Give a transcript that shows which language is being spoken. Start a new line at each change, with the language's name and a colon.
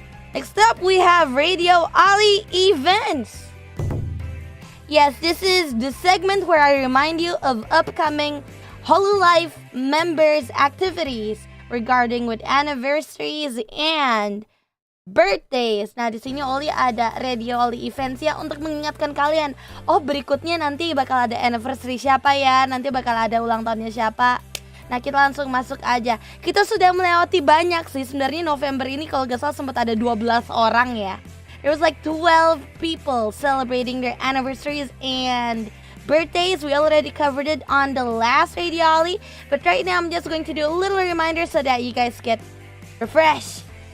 English: Next up we have RADIOLLIE Events. Yes, this is the segment where I remind you of upcoming Hololive members activities regarding with anniversaries and birthdays.
Indonesian: Nah, di sini Ollie ada RADIOLLIE Events ya untuk mengingatkan kalian. Oh, berikutnya nanti bakal ada anniversary siapa ya? Nanti bakal ada ulang tahunnya siapa? Nah, kita langsung masuk aja. Kita sudah melewati banyak sih. Sebenarnya November ini kalau gak salah sempat ada 12 orang ya.
English: There was like 12 people celebrating their anniversaries and birthdays. We already covered it on the last RADIOLLIE, but right now I'm just going to do a little reminder so that you guys get refreshed.